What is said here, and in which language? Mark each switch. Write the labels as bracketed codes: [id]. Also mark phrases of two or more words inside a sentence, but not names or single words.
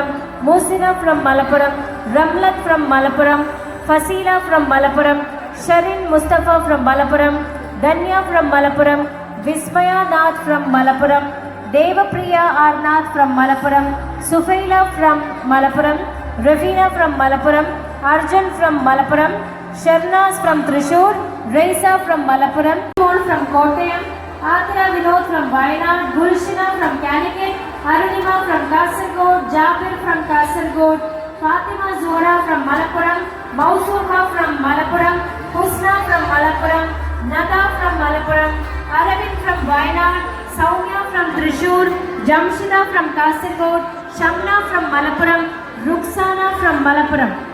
[en] Musina from Malappuram, Ramlat from Malappuram, Fasila from Malappuram, Sharin Mustafa from Malappuram, Danya from Malappuram, Vismaya Nath from Malappuram, Devapriya Arnath from Malappuram, Sufaila from Malappuram, Ravina from Malappuram, Arjun from Malappuram, Sharnas from Thrissur, Raisa from Malappuram, Mol from Kottayam, Athra Vinod from Wayanad, Gulshina from Calicut, Arunima from Kasaragod, Jabir from Kasaragod, Fatima Zora from Malappuram, Mausuha from Malappuram, Husna from Malappuram, Nada from Malappuram, Aravind from Wayanad, Soumya from Thrissur, Jamshida from Kasaragod, Shamna from Malappuram, Ruxana from Malappuram.